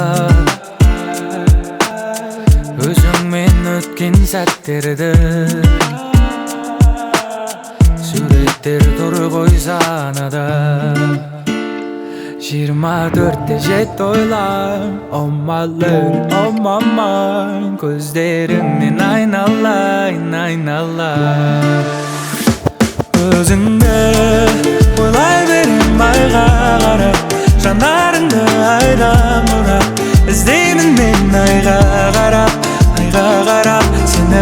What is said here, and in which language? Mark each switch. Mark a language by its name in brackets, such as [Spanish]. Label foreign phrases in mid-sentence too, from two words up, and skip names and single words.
[Kazakh] Өзіңмен өткен сәттерді суреттер тұр ғой санада. 24-те жетті ойлар, [English] oh my love, oh my mind. [Kazakh] Көздеріңнен айналайын. Өзіңді ойлай берем айға қарап, жанарыңды айдан бұрап, іздеймін мен айға қарап сені.